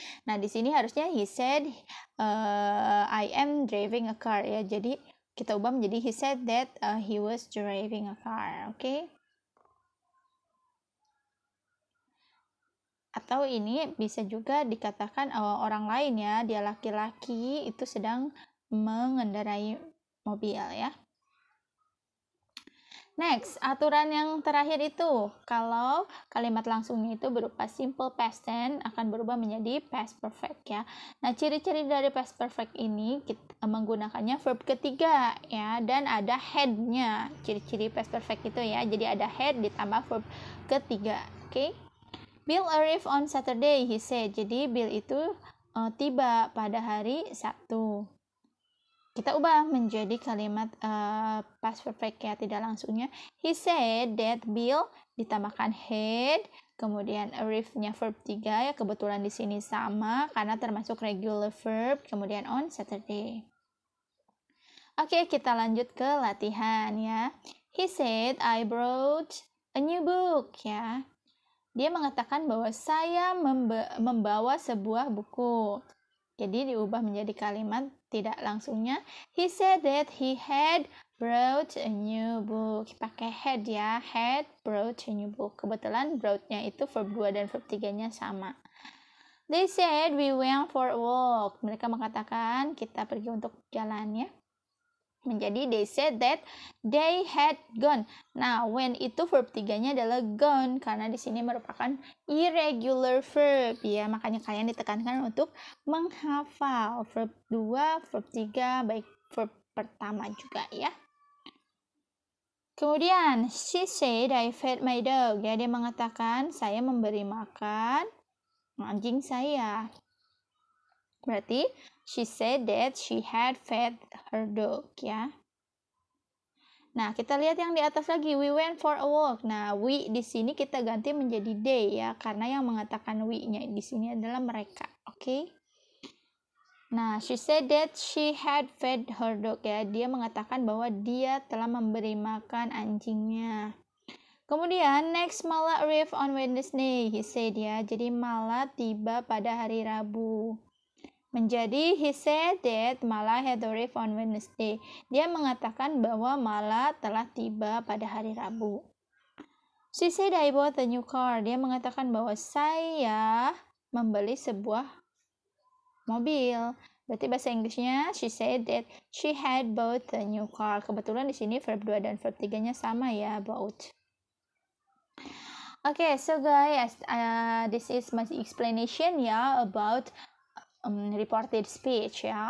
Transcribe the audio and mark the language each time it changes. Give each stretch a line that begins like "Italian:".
English: Nah, di sini harusnya he said I am driving a car, ya. Jadi kita ubah menjadi he said that he was driving a car, oke?
Indonesian: Atau ini bisa juga dikatakan orang lain ya, dia laki-laki itu sedang mengendarai mobil ya. Next, aturan yang terakhir itu, kalau kalimat langsungnya itu berupa simple past tense akan berubah menjadi past perfect ya. Nah, ciri-ciri dari past perfect ini kita menggunakannya verb ketiga ya, dan ada head-nya. Ciri-ciri past perfect itu ya, jadi ada head ditambah verb ketiga. Oke.
English: Bill arrived on Saturday, he said.
Indonesian: Jadi Bill itu tiba pada hari Sabtu. Kita ubah menjadi kalimat past perfect ya, tidak langsungnya.
English: He said that Bill
Indonesian: ditambahkan had, kemudian arrive-nya verb 3 ya, kebetulan di sini sama karena termasuk regular verb, kemudian on Saturday. Oke, kita lanjut ke latihan ya.
English: He said I brought a new book ya.
Indonesian: Dia mengatakan bahwa saya membawa sebuah buku. Jadi diubah menjadi kalimat tidak langsungnya.
English: He said that he had brought a new book.
Indonesian: Pakai had ya.
English: Had brought a new book.
Indonesian: Kebetulan brought-nya itu verb 2 dan verb 3-nya sama.
English: They said we went for a walk.
Indonesian: Mereka mengatakan kita pergi untuk jalan
English: ya. Menjadi they said that they had gone.
Indonesian: Nah, when itu verb 3-nya adalah gone karena di sini merupakan irregular verb ya. Makanya kalian ditekankan untuk menghafal verb 2, verb 3 baik verb pertama juga ya. Kemudian
English: she said I fed my dog.
Indonesian: Ya, dia mengatakan saya memberi makan anjing saya.
English: Berarti she said that she had fed her dog ya.
Indonesian: Nah, kita lihat yang di atas lagi.
English: We went for a walk.
Indonesian: Nah, we di sini kita ganti menjadi they ya, karena yang mengatakan we-nya di sini adalah mereka. Oke.
English: Nah, she said that she had fed her dog ya.
Indonesian: Dia mengatakan bahwa dia telah memberi makan anjingnya.
English: Kemudian next Mala arrived on Wednesday, he said ya.
Indonesian: Jadi Mala tiba pada hari Rabu. Menjadi
English: he said that Mala had arrived on Wednesday.
Indonesian: Dia mengatakan bahwa Mala telah tiba pada hari Rabu.
English: She said I bought a new car.
Indonesian: Dia mengatakan bahwa saya membeli sebuah mobil.
English: Berarti bahasa Inggrisnya she said that she had bought a new car.
Indonesian: Kebetulan di sini verb 2 dan verb 3-nya sama ya, bought.
English: Okay, so guys, this is my explanation ya about reported speech ya.